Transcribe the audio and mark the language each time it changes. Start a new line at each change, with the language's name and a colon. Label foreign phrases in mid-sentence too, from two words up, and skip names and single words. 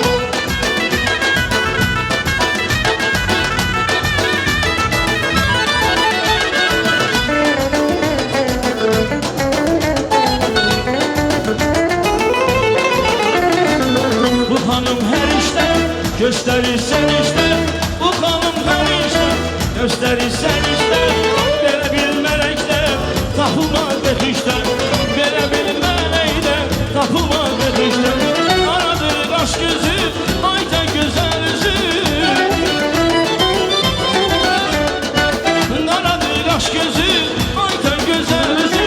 Turkish: Bu hanım her işte gösterir sen işte. Bu hanım her işte gösterir sen işte.
Azerbaijani: Belə bir mələkdə tapılmaz betişdə. Belə bir mələkdə tapılmaz betişdə. Aradır qaş gözü, ayta gözəl üzü. Aradır qaş gözü, ayta gözəl üzü.